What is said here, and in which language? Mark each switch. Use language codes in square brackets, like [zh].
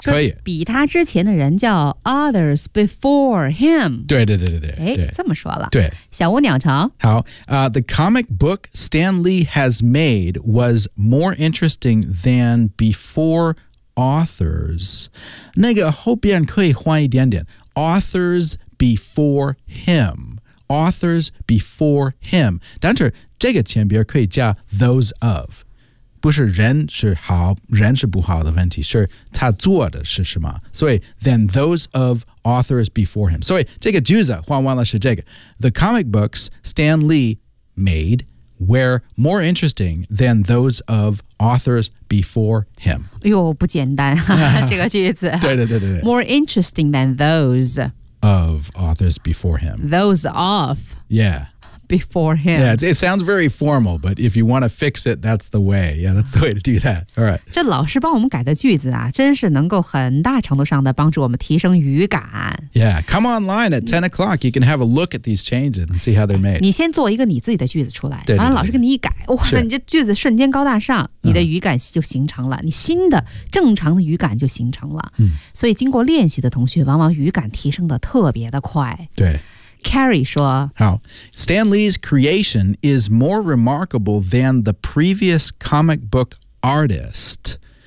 [zh] 可以。比他之前的人叫 [en] others before him. [zh] 对对对对对。这么说了。对。小屋鸟巢。 [en] 好、the comic book Stan Lee has made was more interesting than before authors. [zh] 那个后边可以换一点点。 [en] Authors before him. Authors before him. [zh] 但是这个前边可以加 those of, 不是人是好人是不好的问题，是他做的是什么，所以 [en] then those of authors before him. [zh] 所以这个句子换完了是这个 [en] The comic books Stan Lee made were more interesting than those of authors before him. [zh] 哎呦不简单、啊、这个句子对对对对对 [en] more interesting than those of authors before him. Those of. Yeah. Before him. Yeah, it sounds very formal, but if you want to fix it, that's the way. Yeah, that's the way to do that. All right. [zh] 这老师帮我们改的句子啊，真是能够很大程度上的帮助我们提升语感。 [en] Yeah, come online at 10 o'clock. You can have a look at these changes and see how they're made. [zh] 你先做一个你自己的句子出来，对对对，然后老师给你一改，哇塞，你这句子瞬间高大上，你的语感就形成了，你新的正常的语感就形成了。嗯。所以经过练习的同学，往往语感提升的特别的快。对。 Carrie 说 [en] 好 Stan Lee's creation is more remarkable than the previous comic book artist.